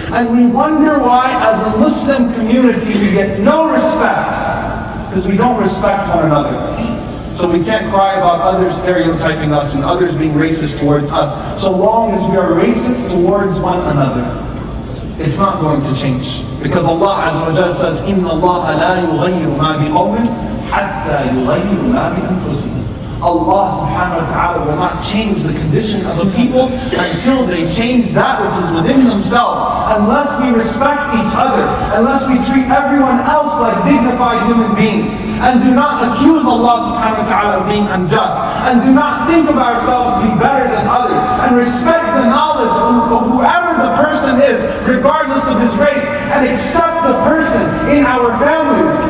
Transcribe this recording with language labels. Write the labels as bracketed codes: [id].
[en] And we wonder why, as a Muslim community, we get no respect. Because we don't respect one another. So we can't cry about others stereotyping us and others being racist towards us, so long as we are racist towards one another. It's not going to change. Because Allah Azza wa Jalla says, [ar] إِنَّ اللَّهَ لَا يُغَيِّرُ مَا بِقَوْمٍ حَتَّى يُغَيِّرُ مَا بِأَنفُسِهِمْ. [en] Allah subhanahu wa ta'ala will not change the condition of a people until they change that which is within themselves. Unless we respect each other, unless we treat everyone else like dignified human beings, and do not accuse Allah subhanahu wa ta'ala of being unjust, and do not think of ourselves to be better than others, and respect the knowledge of whoever the person is, regardless of his race, and accept the person in our families.